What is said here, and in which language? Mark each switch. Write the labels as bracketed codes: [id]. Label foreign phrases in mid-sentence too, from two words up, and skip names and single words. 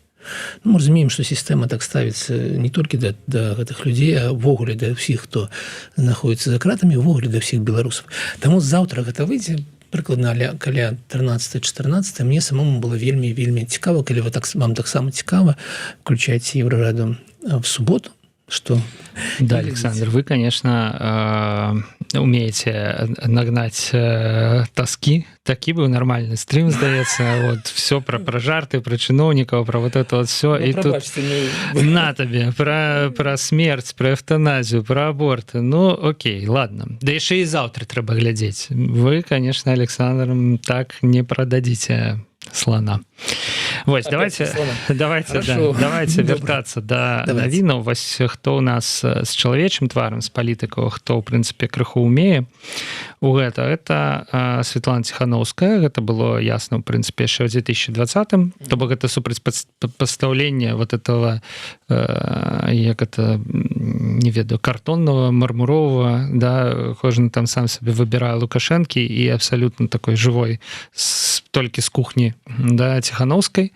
[be] Мы разумеем, што сістэма так ставіцца не толькі да гэтых людзей, а ввогуле да ўсіх, хто знаходзіцца за кратамі, ввогуле да ўсіх беларусаў. Таму заўтра гэта выйдзе прыкладна каля 13-14. Мне самому было вельмі цікава, калі вам таксама цікава, включайце Еўрараду в суботу. [ru] Что? Да, Александр, вы, конечно, умеете нагнать тоски. Таки был нормальный стрим, сдается. Вот все про жарты, про чиновников, про вот это вот все. И тут на тебе про смерть, про эвтаназию, про аборты. Ну, окей, ладно. Да еще и завтра треба глядеть. Вы, конечно, Александр, так не продадите слона. [be] Вось, давайте вяртацца да навінаў. Вось хто у нас з чалавечым тварам, з палітыкаў, хто ў прынцыпе крыху умее у гэта Светлана Ціхановская. Гэта было ясна ў прынцыпе яшчэ ў 2020-м. То бок гэта супрацьпастаўленне [ru] вот этого, [be] як это, не ведаю, [ru] картонного, мармурового, [be] да, кожны там сам сабе выбірае Лукашэнкі і абсалютна [ru] такой живой [be] толькі з кухні, да, Ціхановскай.